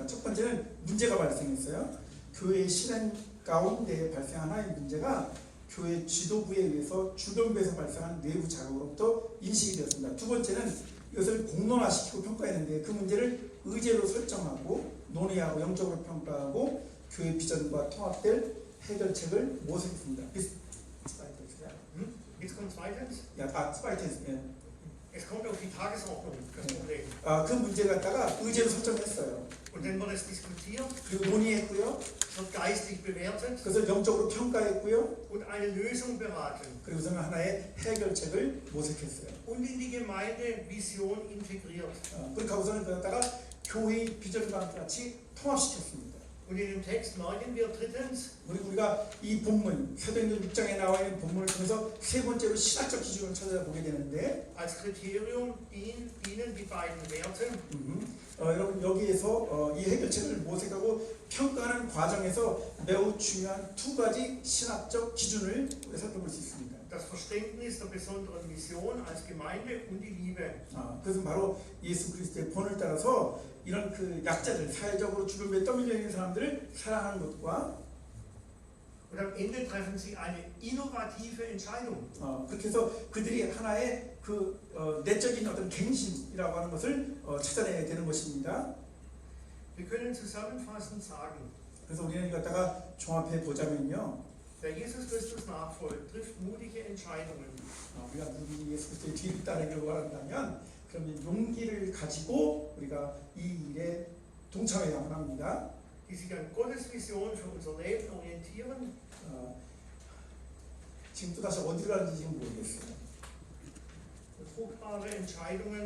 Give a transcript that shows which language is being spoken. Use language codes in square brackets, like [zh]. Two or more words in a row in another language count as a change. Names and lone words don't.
[ko] 첫 번째는 문제가 발생했어요. 교회의 실행 가운데 발생한 하나의 문제가 교회 지도부에 의해서 주변부에서 발생한 내부 자극으로부터 인식이 되었습니다. 두 번째는 이것을 공론화시키고 평가했는데 그 문제를 의제로 설정하고 논의하고 영적으로 평가하고 교회 비전과 통합될 해결책을 모색했습니다. [de] jetzt kommt zweitens, [ko] 스파이텐스. [de] es kommt auf die Tagesordnung, das Problem. [ko] 그 문제 갖다가 의제로 설정했어요. [de] Und dann wird es diskutiert, [ko] 그리고 논의했고요. [de] wird geistig bewertet [ko] 그것을 영적으로 평가했고요. [de] und eine Lösung beraten [ko] 그리고서는 하나의 해결책을 모색했어요. [de] und in die Gemeinde Vision integriert. [ko] 그렇게 하고서는 그 갖다가 교회의 비전과 같이 통합시켰습니다. [de] Und in dem Text merken wir drittens, [ko] 우리가 이 본문, 사도행전 6장에 나와 있는 본문을 통해서 세 번째로 신학적 기준을 찾아보게 되는데 [de] als Kriterium dienen die beiden Werte, [ko] 여러분 여기에서 이 해결책을 모색하고 평가하는 과정에서 매우 중요한 두 가지 신학적 기준을 우리가 살펴볼 수 있습니다. [de] das Verständnis der besonderen Mission als Gemeinde und die Liebe. [ko] 그것은 바로 예수 그리스도의 본을 따라서 이런 그 약자들, 사회적으로 주변에 떠밀려 있는 사람들을 사랑하는 것과 [de] Und am Ende treffen sie eine innovative Entscheidung. [ko] 그렇게 해서 그들이 하나의 그 내적인 어떤 갱신이라고 하는 것을 찾아내야 되는 것입니다. [de] Wir können zusammenfassend sagen, [ko] 그래서 우리는 이거 갖다가 종합해 보자면요. [de] wer Jesus Christus nachfolgt, trifft mutige Entscheidungen. [ko] 우리가 누구 예수 그리스도의 뒤를 따르기를 원한다면 그러면 용기를 가지고 우리가 이 일에 동참해야만 합니다. [de] Die sich an Gottes Vision für unser Leben orientieren [ko] 지금 또 다시 어디로 가는지 지금 모르겠어요. [de] und fruchtbare Entscheidungen